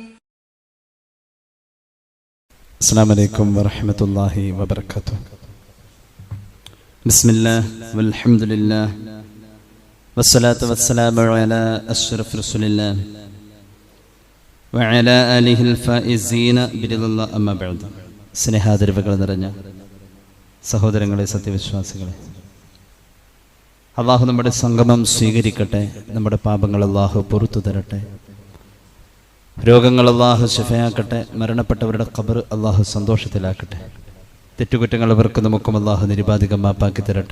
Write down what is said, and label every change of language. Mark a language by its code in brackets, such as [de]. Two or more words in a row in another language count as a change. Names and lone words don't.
[ar] السلام عليكم ورحمة الله وبركاته. بسم الله والحمد لله والصلاة والسلام على أشرف رسول الله وعلى آله الفائزين برضا الله أما بعد. [ml] സ്നേഹാദരവുകൾ നിറഞ്ഞ സഹോദരങ്ങളെ, സത്യവിശ്വാസികളെ, അള്ളാഹു നമ്മുടെ സംഗമം സ്വീകരിക്കട്ടെ. നമ്മുടെ പാപങ്ങൾ അള്ളാഹു പുറത്തു തരട്ടെ. രോഗങ്ങൾ അള്ളാഹു ശിഫയാക്കട്ടെ. മരണപ്പെട്ടവരുടെ ഖബർ അള്ളാഹു സന്തോഷത്തിലാക്കട്ടെ. തെറ്റുകുറ്റങ്ങൾ അവർക്ക് നമുക്കും അള്ളാഹു നിരുപാധികം മാപ്പാക്കി തരട്ടെ.